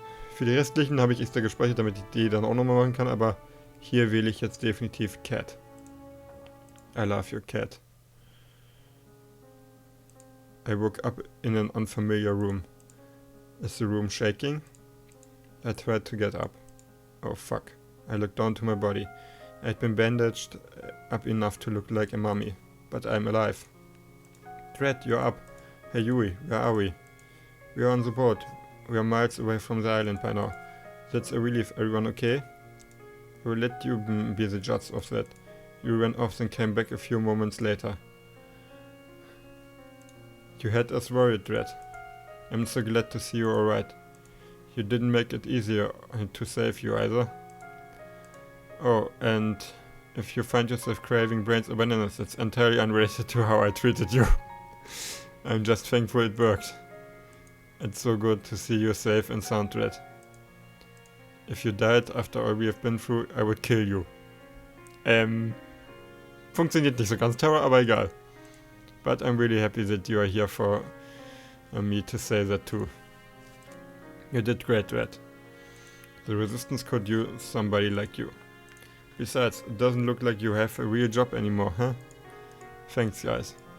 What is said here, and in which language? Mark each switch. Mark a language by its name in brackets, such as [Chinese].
[German] Für die restlichen habe ich extra gespeichert, damit ich die dann auch nochmal machen kann, aber hier wähle ich jetzt definitiv Cat. [English] I love you, Cat. I woke up in an unfamiliar room. Is the room shaking? I tried to get up. Oh fuck. I looked down to my body. I had been bandaged up enough to look like a mummy, but I'm alive. Dread, you're up. Hey Yui, where are we? We are on the boat. We are miles away from the island by now. That's a relief. Everyone okay? I will let you be the judge of that. You ran off and came back a few moments later. You had us worried, Dread. I'm so glad to see you alright. You didn't make it easier to save you either. Oh, and if you find yourself craving brains or bananas, it's entirely unrelated to how I treated you. I'm just thankful it worked. It's so good to see you safe and sound, Dread. If you died after all we have been through, I would kill you. [German] Funktioniert nicht so ganz, Terror, aber egal. [English] But I'm really happy that you are here for me to say that too. You did great, Dread. The Resistance could use somebody like you. Besides, it doesn't look like you have a real job anymore, huh? Thanks, guys.